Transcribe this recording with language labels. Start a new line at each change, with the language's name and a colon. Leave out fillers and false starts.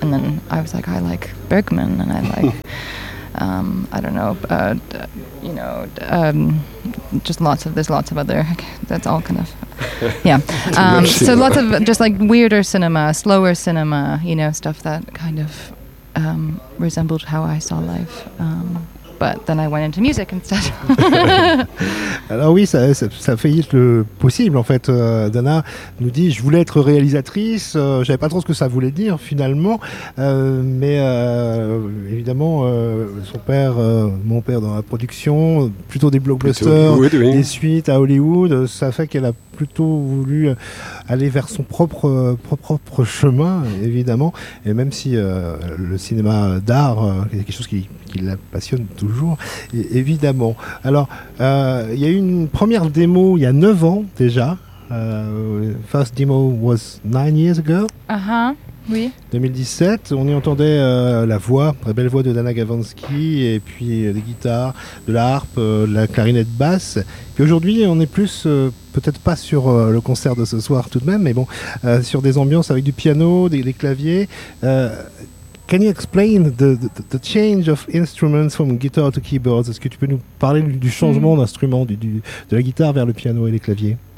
English: And then I was like, I like Bergman and I like there's lots of other, that's all kind of, yeah. So lots of just like weirder cinema, slower cinema, you know, stuff that kind of resembled how I saw life, but then I went into music instead.
French: Alors oui, ça a failli être le possible en fait. Dana nous dit, je voulais être réalisatrice, je savais pas trop ce que ça voulait dire finalement, mais évidemment son père, mon père dans la production, plutôt des blockbusters, plutôt Hollywood, oui. Des suites à Hollywood, ça fait qu'elle a plutôt voulu aller vers son propre chemin, évidemment. Et même si le cinéma d'art est quelque chose qui la passionne toujours, évidemment. Alors, il y a eu une première démo il y a 9 ans déjà.
English: First demo was 9 years ago. Uh-huh. Oui.
French: 2017, on y entendait la voix, très belle voix de Dana Gavansky, et puis des guitares, de la harpe, de la clarinette basse. Puis aujourd'hui, on est plus, peut-être pas sur le concert de ce soir tout de même, mais bon, sur des ambiances avec du piano, des claviers.
English: Can you explain the change of instruments from guitar to keyboards?
French: Est-ce que tu peux nous parler du changement d'instrument, de la guitare vers le piano et les claviers?